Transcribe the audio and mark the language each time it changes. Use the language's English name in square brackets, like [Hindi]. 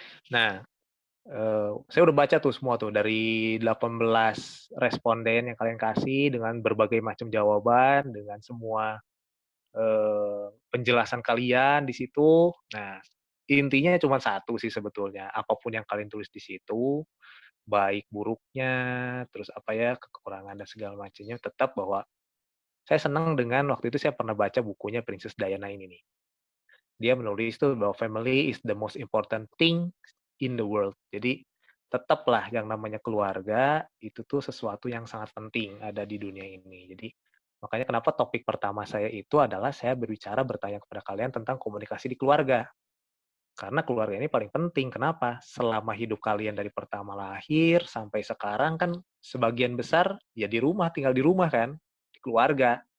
[Indonesian] Nah, saya udah baca tuh semua tuh dari 18 responden yang kalian kasih dengan berbagai macam jawaban, dengan semua penjelasan kalian di situ. Nah, intinya cuma satu sih sebetulnya. Apapun yang kalian tulis di situ, baik buruknya, terus apa ya, kekurangan dan segala macamnya, tetap bahwa saya senang dengan waktu itu saya pernah baca bukunya Princess Diana ini nih. Dia menulis tuh bahwa [English] family is the most important thing in the world. [Indonesian] Jadi tetaplah yang namanya keluarga itu tuh sesuatu yang sangat penting ada di dunia ini. Jadi makanya kenapa topik pertama saya itu adalah saya bertanya kepada kalian tentang komunikasi di keluarga. Karena keluarga ini paling penting. Kenapa? Selama hidup kalian dari pertama lahir sampai sekarang kan sebagian besar ya di rumah, tinggal di rumah kan, di keluarga.